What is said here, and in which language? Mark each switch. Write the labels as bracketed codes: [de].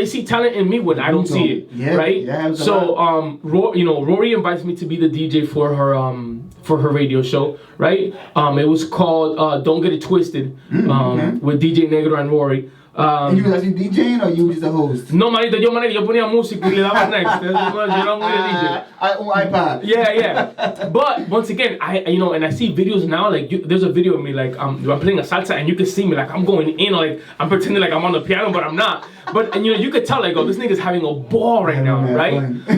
[en] they see talent in me when I don't see it. Yeah, right? Yeah, so Rory invites me to be the DJ for her radio show, right? It was called Don't Get It Twisted, with DJ Negro and Rory. And you was actually DJing or you was just a host? [es] No, manito, yo ponía música y le daba next. Yo era muy de DJ. [en] On iPod. Yeah. But once again, and I see videos now, like there's a video of me like I'm playing a salsa and you can see me like I'm going in, like I'm pretending like I'm on the piano, but I'm not. But you could tell like, oh, this nigga's having a ball right now, right?